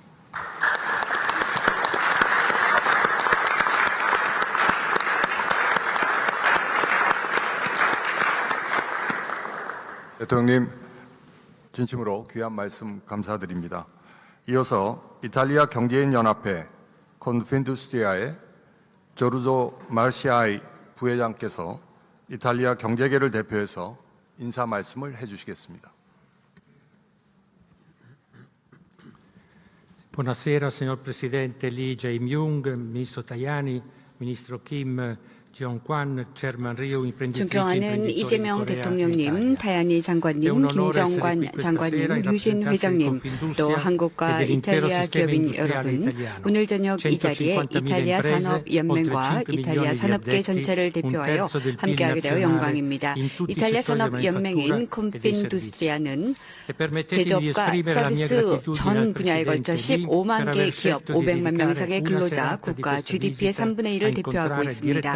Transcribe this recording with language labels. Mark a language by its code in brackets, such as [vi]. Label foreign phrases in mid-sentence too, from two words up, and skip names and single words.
[ko] 대통령님, 진심으로 귀한 말씀 감사드립니다. 이어서 이탈리아 경제인 연합회 콘핀두스트리아의 조르조 마르시아이 부회장께서 이탈리아 경제계를 대표해서 인사 말씀을 해주시겠습니다. [it] Buonasera signor Presidente Lee Jae-myung, Ministro Tajani, Ministro Kim Jong-kwan, Chairman Ryu, imprenditrici, [ko] 존경하는 [it] imprenditori [ko] 이재명 [it] di Corea [ko] 대통령님, [it] e Italia. [ko] 타야니 장관님, 김정관 장관님, 유진 회장님, 또 한국과 이탈리아 기업인 여러분, 오늘 저녁 이 자리에 이탈리아 산업연맹과 이탈리아 산업계 전체를 대표하여 함께하게 되어 영광입니다. 이탈리아 산업연맹인 콘핀두스트리아는 제조업과 서비스 전 분야에 걸쳐 15만 개의 기업, 500만 명 이상의 근로자, 국가 GDP의 3분의 1을 대표하고 있습니다.